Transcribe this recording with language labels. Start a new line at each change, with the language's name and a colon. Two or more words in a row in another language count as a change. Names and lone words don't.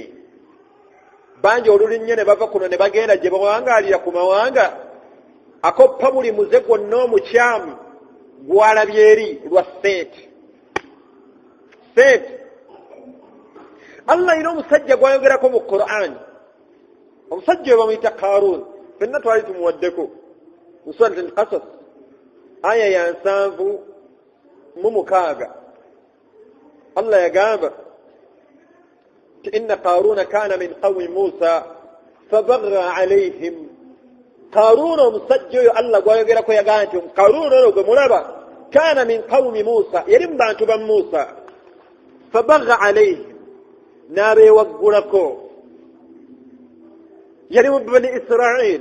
Ganda: Bangi olulinnyo ne bava kuno ne bagenda gye bawangaalira ku mawanga, akoppa buli muze gwonna omukyamu gwalabye eri lwa ssente. Allah alina omusajja gwayogerako mu Qur'an, omusajja oyo bamuyita Karun, fenna twali tumuwaddeko mu Surat al-Qasas aya ya 7 Allah yagamba
Arabic: إن قارون كان من قوم موسى فبغى عليهم.
Ganda: Qaruna omusajja oyo Allah gwayogerako yagamba nti Qaruna oyo gwe mulaba
Arabic: كان من قوم موسى,
Ganda: yali mu bantu ba Musa,
Arabic: فبغى عليهم,
Ganda: n'abeewaggulako, yali mu bani Israel.